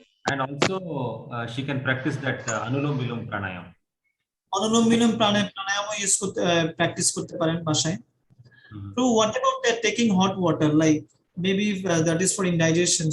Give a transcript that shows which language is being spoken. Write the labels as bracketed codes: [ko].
[en] And also she can practice that Anulom Vilom Pranayam. [bn] Anulom vilom pranayama use করতে, practice করতে পারেন বাসায়। [en] So what about that taking hot water, like maybe that is for indigestion?